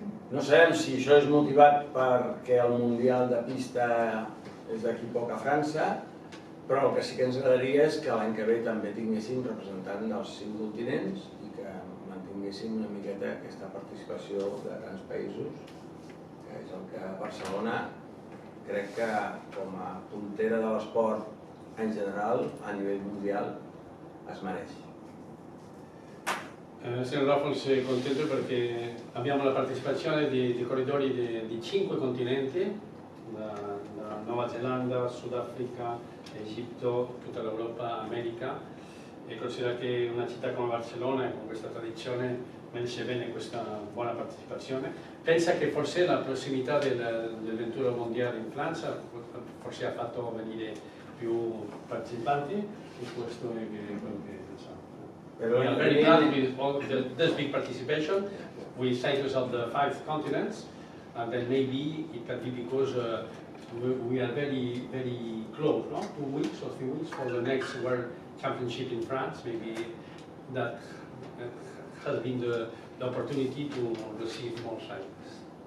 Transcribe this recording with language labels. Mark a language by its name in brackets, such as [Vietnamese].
[Catalan] No sabem si això és motivat perquè el Mundial de Pista és d'aquí poc a França, però el que sí que ens agradaria és que l'any que ve també tinguéssim representants dels 5 continents i que mantinguéssim una miqueta aquesta participació de grans països, que és el que Barcelona crec que com a puntera de l'esport en general, a nivell mundial, es mereix. [Italian] Signor Raffles, contento perché abbiamo la partecipazione di corridori di 5 continenti, da Nuova Zelanda, Sudafrica, Egitto, tutta l'Europa, America, e considero che una città come Barcellona, con questa tradizione, merece bene questa buona partecipazione. Pensa che forse la prossimità dell'avventura mondiale in Francia forse ha fatto venire più partecipanti, e questo è quello che pensiamo. [English] We are very proud with all this big participation. We say to ourselves the 5 continents, and then maybe it can be because we are very, very close, no? 2 weeks or 3 weeks for the next World Championship in France. Maybe that has been the opportunity to receive more cyclists.